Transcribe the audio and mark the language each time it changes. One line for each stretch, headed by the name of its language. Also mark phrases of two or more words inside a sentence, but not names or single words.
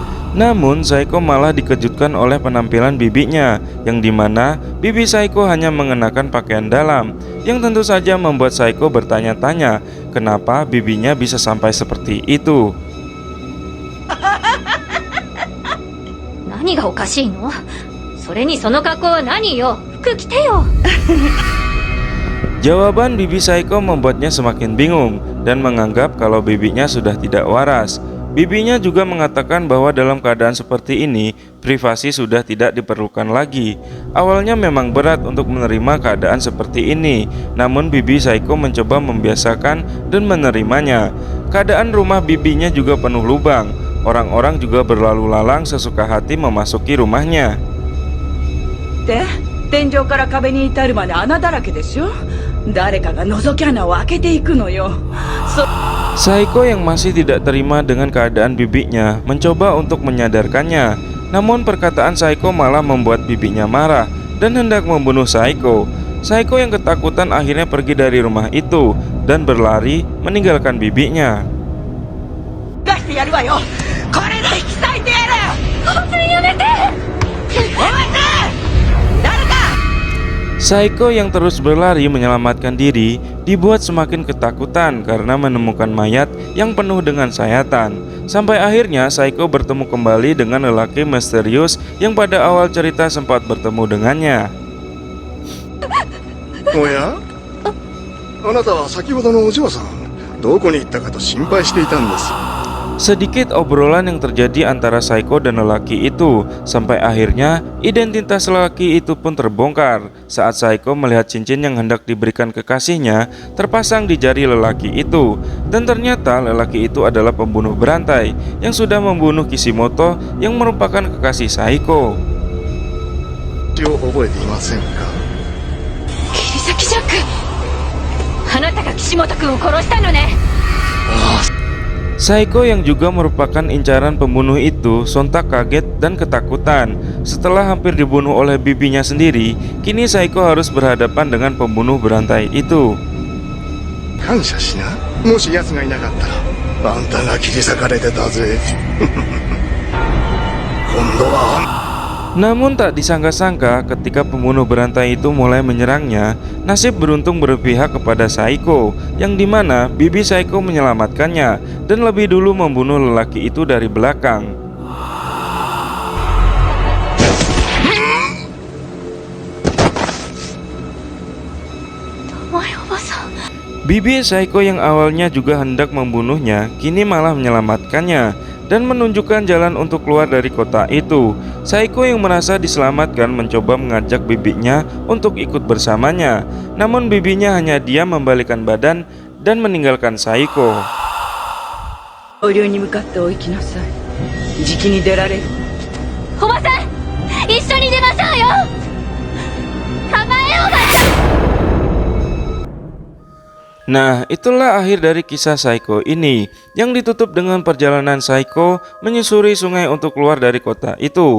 Indonesian: Namun Saiko malah dikejutkan oleh penampilan bibinya, yang dimana bibi Saiko hanya mengenakan pakaian dalam, yang tentu saja membuat Saiko bertanya-tanya kenapa bibinya bisa sampai seperti itu.
Japanese: 何がおかしいの？それにその格好は何よ？服着てよ。
Indonesian: Jawaban bibi Saiko membuatnya semakin bingung dan menganggap kalau bibinya sudah tidak waras. Bibinya juga mengatakan bahwa dalam keadaan seperti ini, privasi sudah tidak diperlukan lagi. Awalnya memang berat untuk menerima keadaan seperti ini, namun bibi Saiko mencoba membiasakan dan menerimanya. Keadaan rumah bibinya juga penuh lubang. Orang-orang juga berlalu lalang sesuka hati memasuki rumahnya.
Japanese: で、天井から壁に至るまで穴だらけでしょ。誰かが覗き穴を開けていくのよ。
Indonesian: Saiko yang masih tidak terima dengan keadaan bibinya mencoba untuk menyadarkannya. Namun perkataan Saiko malah membuat bibinya marah dan hendak membunuh Saiko. Saiko yang ketakutan akhirnya pergi dari rumah itu dan berlari meninggalkan bibinya.
Japanese: 出してやるわよ。これで引き裂いてやる。本当にやめて。お前さん、誰か。
Indonesian: Saiko yang terus berlari menyelamatkan diri dibuat semakin ketakutan karena menemukan mayat yang penuh dengan sayatan. Sampai akhirnya Saiko bertemu kembali dengan lelaki misterius yang pada awal cerita sempat bertemu dengannya.
Japanese: おや、あなたは先ほどのお嬢さん、どこに行ったかと心配していたんですよ。
Indonesian: Sedikit obrolan yang terjadi antara Saiko dan lelaki itu, sampai akhirnya identitas lelaki itu pun terbongkar saat Saiko melihat cincin yang hendak diberikan kekasihnya terpasang di jari lelaki itu. Dan ternyata lelaki itu adalah pembunuh berantai yang sudah membunuh Kishimoto yang merupakan kekasih Saiko.
Japanese: 血を覚えていませんか。切り裂きジャック。あなたが岸本君を殺したのね。
Indonesian: Saiko yang juga merupakan incaran pembunuh itu sontak kaget dan ketakutan. Setelah hampir dibunuh oleh bibinya sendiri, kini Saiko harus berhadapan dengan pembunuh berantai itu.
Japanese: 感謝しな。もし奴がいなかったら、あんたが切り裂かれてたぜ。今度は
Indonesian: Namun tak disangka-sangka ketika pembunuh berantai itu mulai menyerangnya, nasib beruntung berpihak kepada Saiko, yang dimana bibi Saiko menyelamatkannya dan lebih dulu membunuh lelaki itu dari belakang. Bibi Saiko yang awalnya juga hendak membunuhnya, kini malah menyelamatkannya dan menunjukkan jalan untuk keluar dari kota itu. Saiko yang merasa diselamatkan mencoba mengajak bibinya untuk ikut bersamanya. Namun bibinya hanya diam membalikkan badan dan meninggalkan Saiko.
Japanese: 上流に向かって追いきなさい。じきに出られる。おばさん、一緒に出ましょうよ。構えおばさん。
Indonesian: Nah, itulah akhir dari kisah Saiko ini, yang ditutup dengan perjalanan Saiko menyusuri sungai untuk keluar dari kota itu.